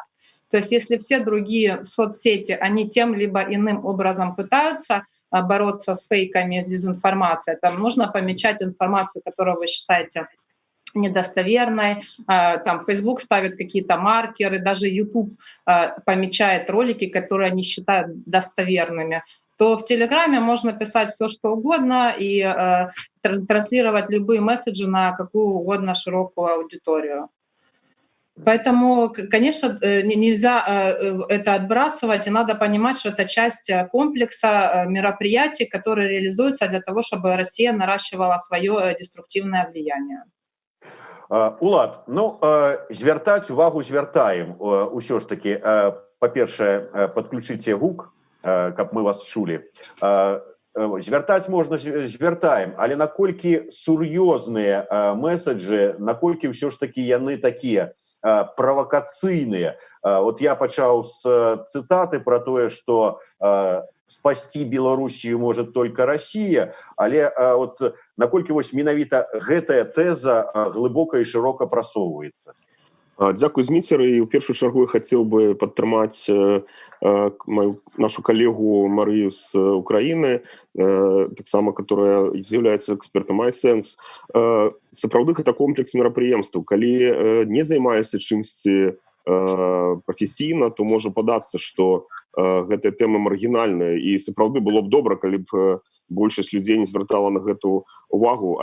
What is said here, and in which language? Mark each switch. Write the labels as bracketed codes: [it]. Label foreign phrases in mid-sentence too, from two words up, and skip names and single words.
[ru] То есть если все другие соцсети, они тем либо иным образом пытаются бороться с фейками, с дезинформацией, там нужно помечать информацию, которую вы считаете недостоверной, там Facebook ставит какие-то маркеры, даже YouTube помечает ролики, которые они считают достоверными, то в Телеграме можно писать все, что угодно и транслировать любые месседжи на какую угодно широкую аудиторию. Поэтому, конечно, нельзя это отбрасывать, и надо понимать, что это часть комплекса мероприятий, которые реализуются для того, чтобы Россия наращивала свое деструктивное влияние. [be] Улад, ну, звяртаць увагу звяртаем усё ж таки. Па-першае, падключыце гук, каб мы вас чулі. Звяртаць можна звяртаем, але наколькі сур'ёзныя месаджы, наколькі ўсё ж таки яны такія правакацыйныя. Вот я пачаў з цытаты про тое, што [ru] спасти Белоруссию может только Россия, [be] але вот наколькі вось менавіта гэтая тэза глыбока і шырока прасоўваецца. Дзякуй, Зміцер, і ў першую чаргу я хацеў бы падтрымаць нашу коллегу Марию [ru] с Украины, которая является экспертом iSense. [be] Сапраўды гэта комплекс мерапрыемстваў. Калі не займаешься чымсьці професійна, то можа падацца, што гэтая тэма маргінальная, і сапраўды было б добра, калі б большасць людзей не звяртала на гэту увагу.